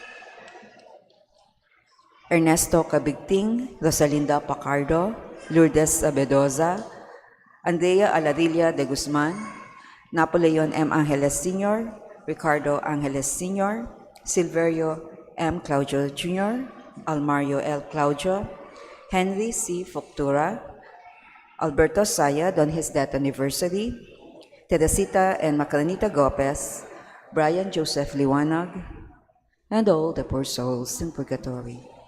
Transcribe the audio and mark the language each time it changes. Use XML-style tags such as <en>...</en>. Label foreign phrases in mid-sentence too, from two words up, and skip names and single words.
<en>Ernesto Cabigting, Rosalinda Pacardo, Lourdes Abedoza, Andrea Aladilla de Guzman, Napoleon M. Angeles Sr., Ricardo Angeles Sr., Silverio M. Claudio Jr., Almario L. Claudio, Henry C. Foctura, Alberto Sayad on his death anniversary, Teresita and Macranita Gopez, Brian Joseph Liwanag, and all the poor souls in purgatory.</en>